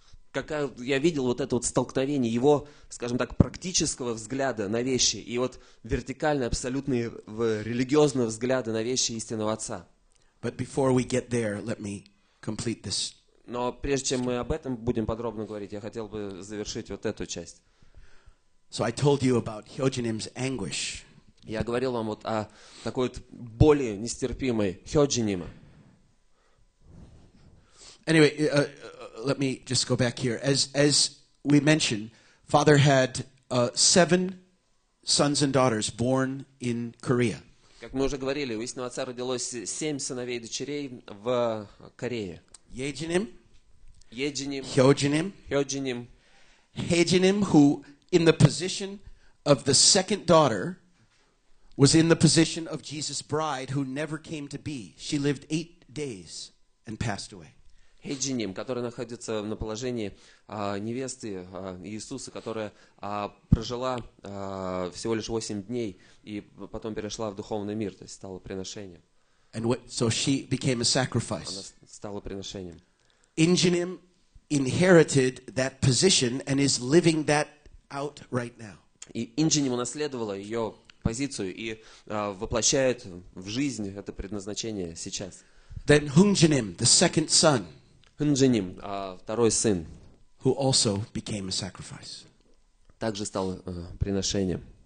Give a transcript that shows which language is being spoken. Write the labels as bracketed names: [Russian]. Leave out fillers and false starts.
[Russian] Как я видел вот это вот столкновение его, скажем так, практического взгляда на вещи и вот вертикальной, абсолютной религиозного взгляда на вещи истинного Отца. [English] But before we get there, let me complete this. [Russian] Но прежде чем мы об этом будем подробно говорить, я хотел бы завершить вот эту часть. [English] So I told you about Hyojinim's anguish. [Russian] Я говорил вам вот о такой вот боли нестерпимой Хёджинима. [English] Anyway, let me just go back here. As we mentioned, Father had 7 sons and daughters born in Korea. [Russian] Как мы уже говорили, у истинного Отца родилось 7 сыновей и дочерей в Корее. [English] Yejinim, [Russian] Еджиним, [English] Hyojinim, [Russian] Хёджиним, [English] Hejinim, who in the position of the second daughter was in the position of Jesus' bride who never came to be. She lived 8 days and passed away. [Russian] Хеджиним, который находится на положении невесты Иисуса, которая прожила всего лишь 8 дней и потом перешла в духовный мир, то есть стала приношением. [English] And so she became a sacrifice. [Russian] стала приношением. [English] Injinim inherited that position and is living that out right now. [Russian] И Инджиним унаследовала ее позицию и воплощает в жизнь это предназначение сейчас. [English] Then Hungjinim, the second son, [Russian] Хунджиним, второй сын, [English] who also became a sacrifice. [Russian] также стал приношением.